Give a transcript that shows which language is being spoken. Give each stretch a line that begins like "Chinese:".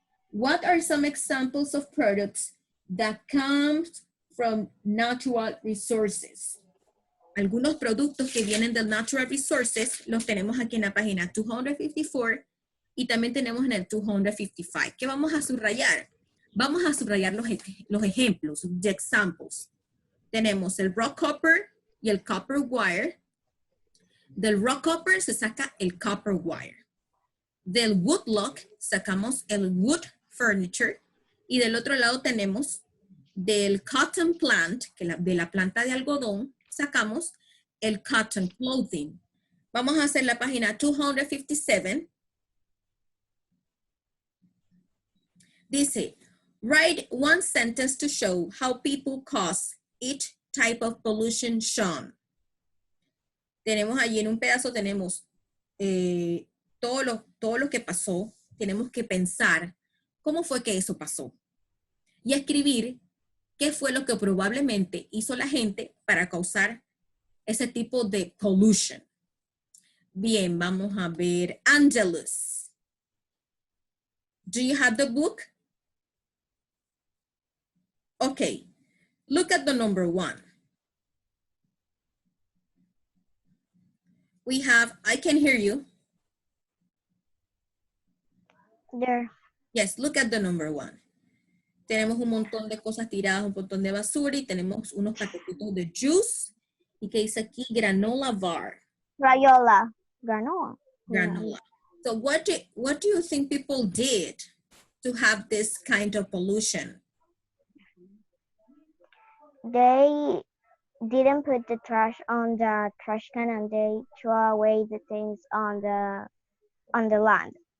English: What are some examples of products that come from natural resources?
Spanish: Algunos productos que vienen del
English: natural resources
Spanish: los tenemos aquí en la página 254 y también tenemos en el 255. ¿Qué vamos a subrayar? Vamos a subrayar los ejemplos,
English: the examples.
Spanish: Tenemos el raw copper y el copper wire. Del raw copper se saca el copper wire. Del wood log sacamos el wood furniture. Y del otro lado tenemos del cotton plant, de la planta de algodón, sacamos el cotton clothing. Vamos a hacer la página 257. Dice,
English: write one sentence to show how people cause each type of pollution shown.
Spanish: Tenemos allí en un pedazo, tenemos todo lo que pasó. Tenemos que pensar cómo fue que eso pasó. Y escribir qué fue lo que probablemente hizo la gente para causar ese tipo de pollution. Bien, vamos a ver.
English: Angelus. Do you have the book? Okay. Look at the number 1. We have, I can hear you. there. Yes, look at the number 1.
Spanish: Tenemos un montón de cosas tiradas, un montón de basura y tenemos unos paquetitos de juice. Y que dice aquí granola bar. Rayola. Granola. Granola.
English: So what do you think people did to have this kind of pollution? They didn't put the trash on the trash can and they threw away the things on the land.